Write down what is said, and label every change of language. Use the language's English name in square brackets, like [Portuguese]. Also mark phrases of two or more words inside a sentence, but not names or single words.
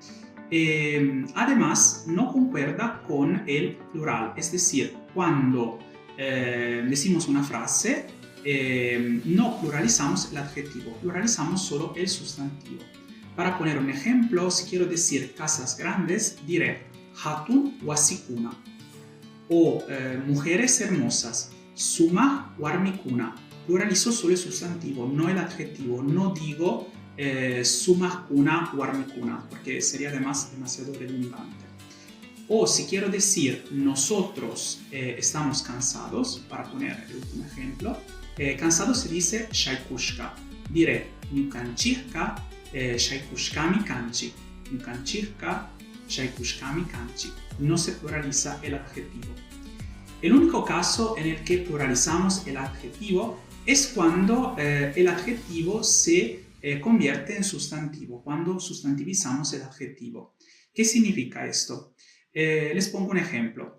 [Spanish] Además, no concuerda con el plural, es decir, cuando decimos una frase, no pluralizamos el adjetivo, pluralizamos solo el sustantivo. Para poner un ejemplo, si quiero decir casas grandes, diré [Quechua] hatun wasikuna. [Spanish] O mujeres hermosas, [Quechua] suma warmikuna. [Spanish] Pluralizo solo el sustantivo, no el adjetivo. No digo [Quechua] sumahkuna warmikuna, [Spanish] porque sería además demasiado redundante. O si quiero decir nosotros estamos cansados, para poner el último ejemplo, cansado se dice shaikushka. [Quechua] Diré nukanchihka shaikushkami kanchi. Nukanchihka shaikushkami kanchi. [Spanish] No se pluraliza el adjetivo. El único caso en el que pluralizamos el adjetivo es cuando el adjetivo se convierte en sustantivo, cuando sustantivizamos el adjetivo. ¿Qué significa esto? Les pongo un ejemplo.